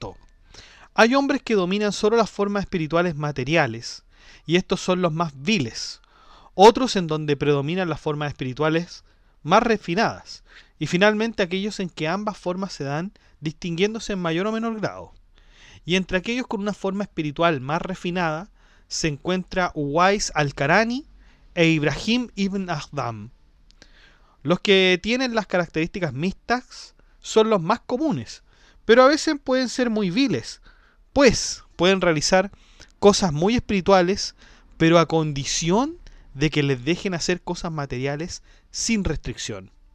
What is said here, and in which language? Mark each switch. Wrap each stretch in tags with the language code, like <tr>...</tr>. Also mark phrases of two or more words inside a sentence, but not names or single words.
<es>Hay hombres que dominan solo las formas espirituales materiales, y estos son los más viles. Otros en donde predominan las formas espirituales más refinadas, y finalmente aquellos en que ambas formas se dan, distinguiéndose en mayor o menor grado. Y entre aquellos con una forma espiritual más refinada se encuentra Uwais al-Qarani e Ibrahim ibn Ahdam. Los que tienen las características mixtas son los más comunes, pero a veces pueden ser muy viles, pues pueden realizar cosas muy espirituales, pero a condición de que les dejen hacer cosas materiales sin restricción.</es>